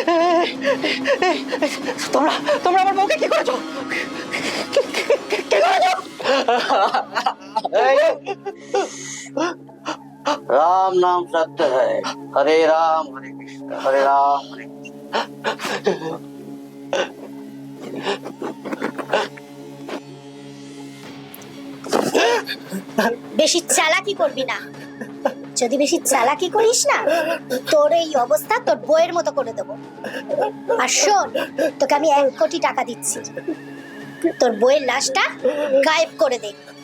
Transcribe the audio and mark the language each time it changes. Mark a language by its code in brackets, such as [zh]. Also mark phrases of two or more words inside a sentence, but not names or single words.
[bn] তোমরা তোমরা আমার বউকে কি করেছো? কি করেছো? [hi] राम नाम सत्य है। हरे राम हरे कृष्ण हरे राम हरे कृष्ण। [bn] বেশি চালাকি করবি না। যদি বেশি চালাকি করিস না, তোর এই অবস্থা তোর বইয়ের মতো করে দেবো। আর শোন, তোকে আমি 1 কোটি টাকা দিচ্ছি, তোর বইয়ের লাশটা গায়েব করে দে।